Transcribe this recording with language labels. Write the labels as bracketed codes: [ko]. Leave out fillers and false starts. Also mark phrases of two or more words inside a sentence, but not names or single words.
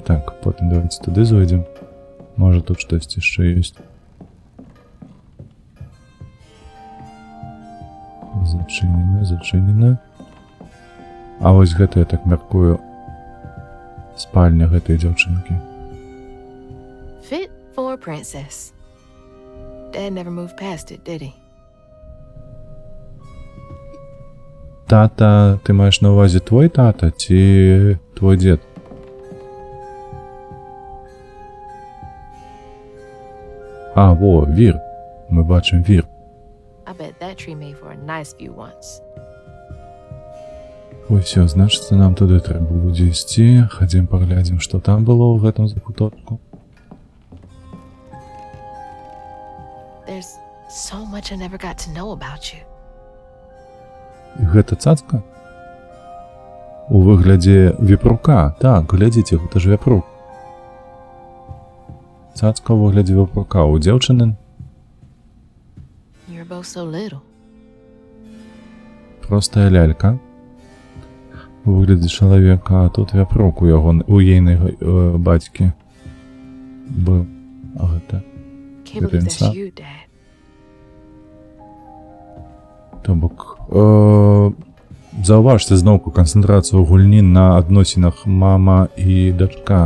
[be] Так, потым давайце туды зойдзем. Можа, тут штосьці яшчэ ёсць. Зачынена. А вось гэта, я так мяркую, спальня гэтай дзяўчынкі. [en] Fit for a princess. Dad never moved past it, did he? [be] Тата, ты маеш на ўвазе твой тата ці твой дзед? А, во, вір. Мы бачым вір. [en] I bet that tree made for a nice view once. [be] Ой, всё, значыцца, нам туды трэба будзе ісці. Хадзім паглядзім, што там было ў гэтым закуточку. [en] There's so much I never got to know about you. [be] Гэта цацка? У выглядзе вепрука. Так, глядзіце, гэта ж вепрук. Цацка ў выглядзе вепрука. У дзяўчыны [en] You're both so little. [be] простая лялька. У выглядзе чалавека, а тут вепрук у ейнай бацькі быў. А гэта [en] Can't believe that's [be] Принца. [en] you, Dad. [be] То бок заўважце зноўку канцэнтрацыю гульні на адносінах мама і дачка.